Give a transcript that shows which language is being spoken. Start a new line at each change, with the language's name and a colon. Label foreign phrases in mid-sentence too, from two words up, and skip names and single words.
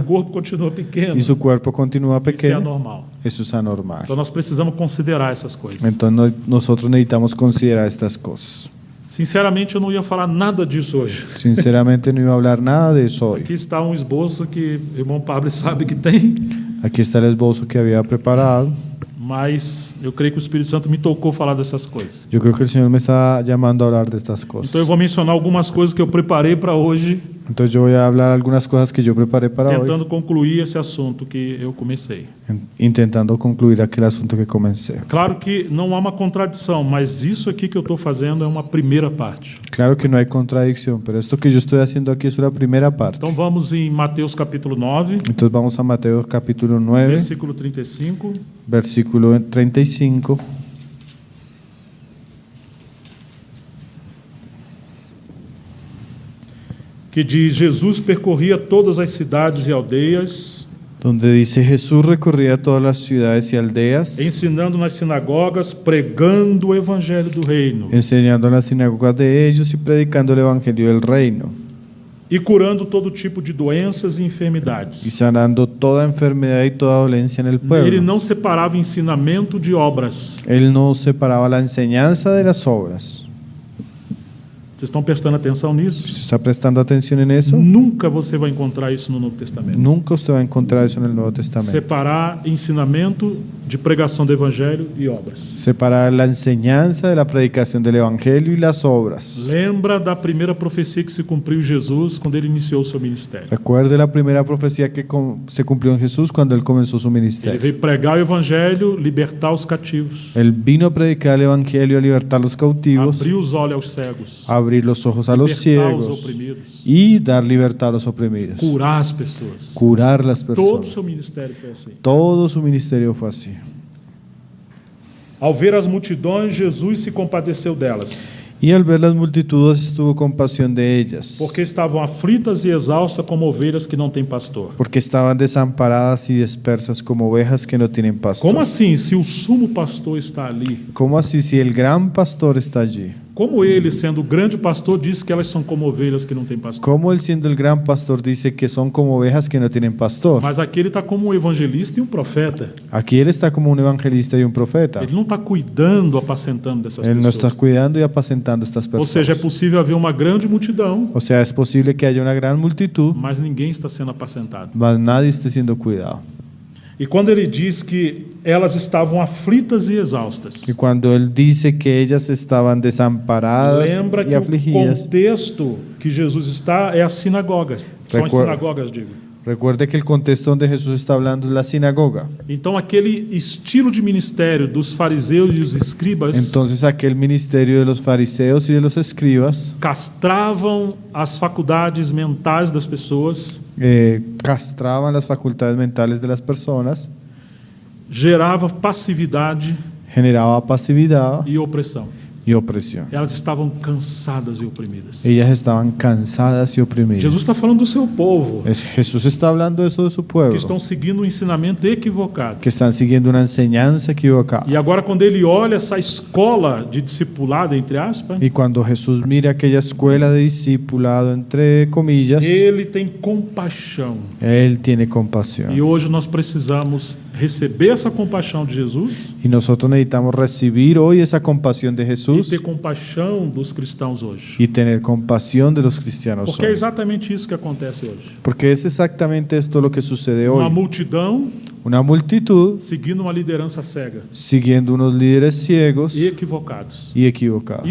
Portuguese: corpo continua pequeno,
Spanish: y su cuerpo continúa
Portuguese: isso é
Spanish: pequeño,
Portuguese: anormal.
Spanish: eso es anormal.
Portuguese: Então nós precisamos considerar essas coisas.
Spanish: Entonces nosotros necesitamos considerar estas cosas.
Portuguese: Sinceramente, eu não ia falar nada disso hoje.
Spanish: Sinceramente no iba a hablar nada de eso hoy.
Portuguese: Aqui está um esboço que o irmão Pablo sabe que tem,
Spanish: Aquí está el esbozo que había preparado.
Portuguese: mas eu creio que o Espírito Santo me tocou falar dessas coisas.
Spanish: Yo creo que el Señor me está llamando a hablar de estas cosas.
Portuguese: Então eu vou mencionar algumas coisas que eu preparei para hoje,
Spanish: Entonces yo voy a hablar algunas cosas que yo preparé para hoy,
Portuguese: tentando concluir esse assunto que eu comecei.
Spanish: intentando concluir aquel asunto que comencé.
Portuguese: Claro que não há uma contradição, mas isso aqui que eu estou fazendo é uma primeira parte.
Spanish: Claro que no hay contradicción, pero esto que yo estoy haciendo aquí es la primera parte.
Portuguese: Então vamos em Mateus capítulo 9,
Spanish: Entonces vamos a Mateo capítulo 9,
Portuguese: versículo 35.
Spanish: versículo 35.
Portuguese: Que diz: Jesus percorria todas as cidades e aldeias,
Spanish: Donde dice Jesús recorría todas las ciudades y aldeas,
Portuguese: ensinando nas sinagogas, pregando o evangelho do reino
Spanish: enseñando en las sinagogas de ellos y predicando el evangelio del reino,
Portuguese: e curando todo tipo de doenças e
Spanish: y
Portuguese: enfermidades.
Spanish: sanando toda enfermedad y toda dolencia en el
Portuguese: Ele
Spanish: pueblo.
Portuguese: não separava ensinamento de obras.
Spanish: Él no separaba la enseñanza de las obras.
Portuguese: Vocês estão prestando atenção nisso?
Spanish: ¿Usted está prestando atención en eso?
Portuguese: Nunca você vai encontrar isso no Novo Testamento.
Spanish: Nunca usted va a encontrar eso en el Nuevo Testamento.
Portuguese: Separar ensinamento de pregação do evangelho e obras.
Spanish: Separar la enseñanza de la predicación del evangelio y las obras.
Portuguese: Lembra da primeira profecia que se cumpriu em Jesus quando ele iniciou o seu ministério.
Spanish: Recuerde la primera profecía que se cumplió en Jesús cuando él comenzó su
Portuguese: Ele
Spanish: ministerio.
Portuguese: veio pregar o evangelho, libertar os cativos,
Spanish: Él vino a predicar el evangelio, a libertar a los cautivos,
Portuguese: abrir os olhos aos cegos,
Spanish: abrir los ojos a los
Portuguese: libertar os
Spanish: ciegos
Portuguese: oprimidos,
Spanish: y dar libertad a los oprimidos,
Portuguese: curar as pessoas.
Spanish: curar las
Portuguese: Todo o
Spanish: personas.
Portuguese: seu ministério foi assim.
Spanish: Todo su ministerio fue así.
Portuguese: Ao ver as multidões, Jesus se compadeceu delas.
Spanish: Y al ver las multitudes tuvo compasión de ellas,
Portuguese: porque estavam aflitas e exaustas como ovelhas que não têm pastor.
Spanish: porque estaban desamparadas y dispersas como ovejas que no tienen pastor.
Portuguese: Como assim, se o sumo pastor está ali?
Spanish: ¿Cómo así si el gran pastor está allí?
Portuguese: Como ele, sendo o grande pastor, diz que elas são como ovelhas que não têm pastor?
Spanish: ¿Cómo él siendo el gran pastor dice que son como ovejas que no tienen pastor?
Portuguese: Mas aqui ele está como um evangelista e um profeta.
Spanish: Aquí él está como un evangelista y un profeta.
Portuguese: Ele não está cuidando, apacentando dessas
Spanish: Él no
Portuguese: pessoas.
Spanish: está cuidando y apacentando estas
Portuguese: Ou seja, é
Spanish: personas.
Portuguese: possível haver uma grande multidão,
Spanish: O sea, es posible que haya una gran multitud,
Portuguese: mas ninguém está sendo apacentado.
Spanish: mas nadie esté siendo cuidado.
Portuguese: E quando ele diz que elas estavam aflitas e exaustas,
Spanish: Y cuando él dice que ellas estaban desamparadas
Portuguese: lembra
Spanish: y
Portuguese: que o
Spanish: afligidas,
Portuguese: contexto que Jesus está é a sinagoga. São as
Spanish: Recuerda.
Portuguese: sinagogas, digo.
Spanish: recuerde que el contexto donde Jesús está hablando es la sinagoga.
Portuguese: Então, aquele estilo de ministério dos fariseus e os escribas
Spanish: Entonces aquel ministerio de los fariseos y de los escribas
Portuguese: castravam as faculdades mentais das pessoas,
Spanish: castraban las facultades mentales de las personas,
Portuguese: gerava passividade
Spanish: generaba pasividad
Portuguese: e opressão.
Spanish: y opresión.
Portuguese: Elas estavam cansadas e oprimidas.
Spanish: Ellas estaban cansadas y oprimidas.
Portuguese: Jesus está falando do seu povo,
Spanish: Jesús está hablando eso de su
Portuguese: que
Spanish: pueblo,
Portuguese: estão seguindo um ensinamento equivocado.
Spanish: que están siguiendo una enseñanza equivocada.
Portuguese: E agora, quando ele olha essa escola de discipulado, entre aspas,
Spanish: Y cuando Jesús mira aquella escuela de discipulado, entre comillas,
Portuguese: ele tem compaixão.
Spanish: Él tiene
Portuguese: E
Spanish: compasión.
Portuguese: hoje nós precisamos receber essa compaixão de Jesus
Spanish: Y nosotros necesitamos recibir hoy esa compasión de
Portuguese: e
Spanish: Jesús
Portuguese: ter compaixão dos cristãos hoje.
Spanish: y tener compasión de los cristianos
Portuguese: Porque é
Spanish: hoy.
Portuguese: exatamente isso que acontece hoje.
Spanish: Porque es exactamente esto lo que sucede
Portuguese: Uma
Spanish: hoy.
Portuguese: multidão
Spanish: Una multitud
Portuguese: seguindo uma liderança cega
Spanish: siguiendo unos líderes ciegos
Portuguese: e equivocados.
Spanish: y equivocados.